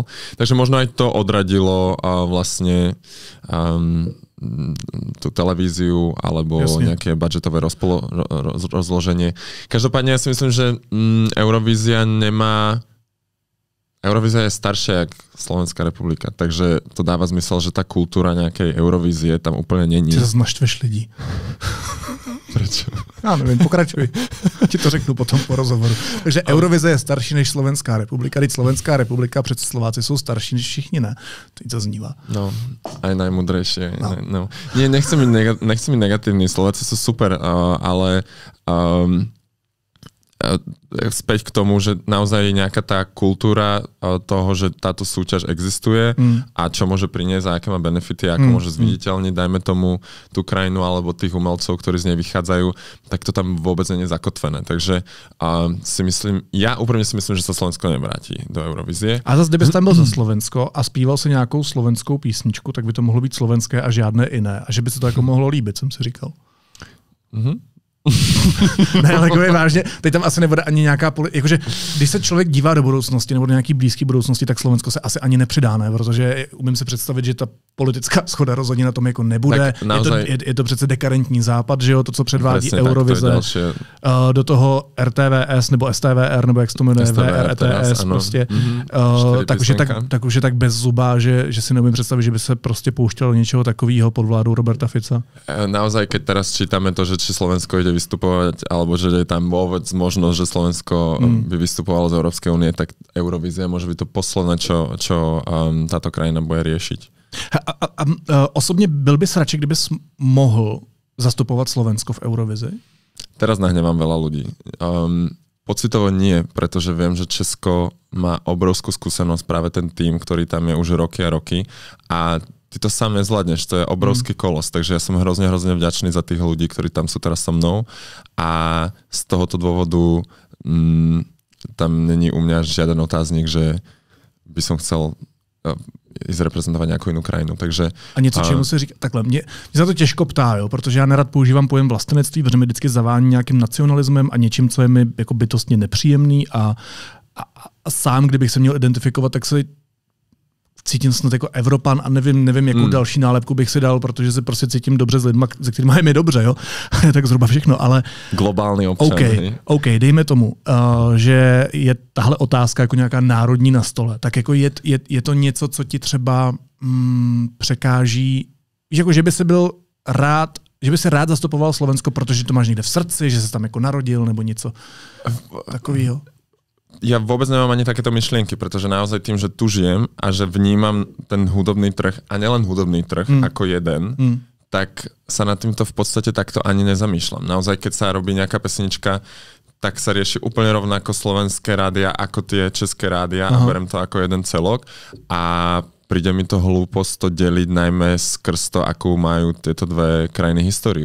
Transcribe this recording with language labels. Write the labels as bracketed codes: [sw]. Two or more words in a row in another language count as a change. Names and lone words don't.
[sk] Takže možno aj to odradilo vlastne tú televíziu alebo nejaké budžetové rozloženie. Každopádne ja si myslím, že Eurovízia je staršia jak Slovenská republika, takže to dáva zmysel, že tá kultúra nejakej Eurovízie tam úplne není. [cs] Ty zase naštveš lidí. [sk] Prečo? [cs] Já nevím, pokračuj. Ti to řeknu potom po rozhovoru. Takže Eurovize je starší než Slovenská republika. Teď Slovenská republika, přece Slováci jsou starší než všichni, ne? Teď to znívá. [sk] No, aj najmudrejšie. No. Nie, nechcem byť negatívny. Slováci sú super, ale späť k tomu, že naozaj je nejaká tá kultúra toho, že táto súťaž existuje a čo môže priniesť a aké má benefity, ako môže zviditeľniť, dajme tomu tú krajinu alebo tých umelcov, ktorí z nej vychádzajú, tak to tam vôbec nie je zakotvené. Takže úprimne si myslím, že sa Slovensko nevráti do Eurovízie. [cs] A zase, kdybys tam byl za Slovensko a zpíval si nějakou slovenskou písničku, tak by to mohlo být slovenské a žádné jiné. A že by se to jako mohlo líbit, jsem si říkal. Ne, ale jako je vážně, teď tam asi nebude ani nějaká jakože, když se člověk dívá do budoucnosti nebo do nějaký blízké budoucnosti, tak Slovensko se asi ani nepřidá, ne? Protože umím si představit, že ta politická shoda rozhodně na tom jako nebude. Je to přece dekadentní západ, že jo, to, co předvádí Eurovize. Do toho RTVS nebo STVR, nebo jak se to jmenuje, VRTS prostě. Tak už je tak bez zuba, že si neumím představit, že by se prostě pouštělo něčeho takového pod vládou Roberta Fica. [sk] Naozaj, keď teraz čítame to, že či Slovensko ide vystupovať, alebo že je tam vôbec možnosť, že Slovensko by vystupovalo z Európskej únie, tak Eurovízia môže byť to posledné, čo táto krajina bude riešiť. [cs] Osobně byl bys radši, kdybys mohl zastupovat Slovensko v Eurovizi? [sk] Teraz nahnevám veľa ľudí. Pocitovo nie, pretože viem, že Česko má obrovskú skúsenosť, práve ten tým, ktorý tam je už roky a roky a ty to sám nezvládneš, to je obrovský kolos, takže ja som hrozne vďačný za tých ľudí, ktorí tam sú teraz so mnou a z tohoto dôvodu tam není u mňa žiaden otáznik, že by som chcel ísť reprezentovať nejakú inú krajinu. Takže, [cs] a něco, čemu se říká, takhle, mě se to těžko ptá, jo, protože já nerad používám pojem vlastenectví, protože mi vždycky zavání nějakým nacionalismem a něčím, co je mi jako bytostně nepříjemný a sám, kdybych se měl identifikovat, tak se cítím snad jako Evropan a nevím jakou další nálepku bych si dal, protože se prostě cítím dobře s lidma, se kterými je mi dobře, jo. Tak zhruba všechno, ale... Globální občan. OK, dejme tomu, že je tahle otázka jako nějaká národní na stole. Tak jako je to něco, co ti třeba překáží, jako že by si byl rád, že by si rád zastupoval Slovensko, protože to máš někde v srdci, že se tam jako narodil nebo něco takového? [sk] Ja vôbec nemám ani takéto myšlienky, pretože naozaj tým, že tu žijem a že vnímam ten hudobný trh, a nielen hudobný trh ako jeden, tak sa nad týmto v podstate takto ani nezamýšľam. Naozaj, keď sa robí nejaká pesnička, tak sa rieši úplne rovnako slovenské rádia ako tie české rádia a berem to ako jeden celok a príde mi to hlúposť to deliť najmä skrz to, akú majú tieto dve krajiny históriu.